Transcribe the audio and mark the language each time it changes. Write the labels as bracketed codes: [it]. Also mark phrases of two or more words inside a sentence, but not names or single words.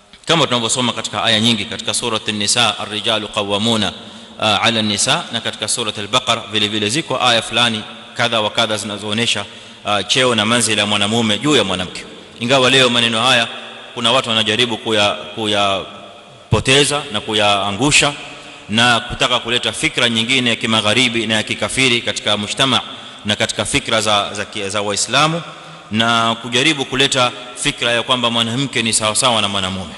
[sw] kama tunavyosoma katika aya nyingi katika sura an-nisa, [ar] الرجال قوامون على النساء, [sw] na katika sura al-baqara vile vile ziko aya fulani kadha wa kadha zinazoonesha cheo na manzila ya mwanamume juu ya mwanamke. Ingawa leo maneno haya kuna watu wanajaribu kuyapoteza na kuyaangusha na kutaka kuleta fikra nyingine ya kimagharibi na ya kikafiri katika mujtama na katika fikra za Waislamu, na kujaribu kuleta fikra ya kwamba mwanamke ni sawa sawa na mwanamume.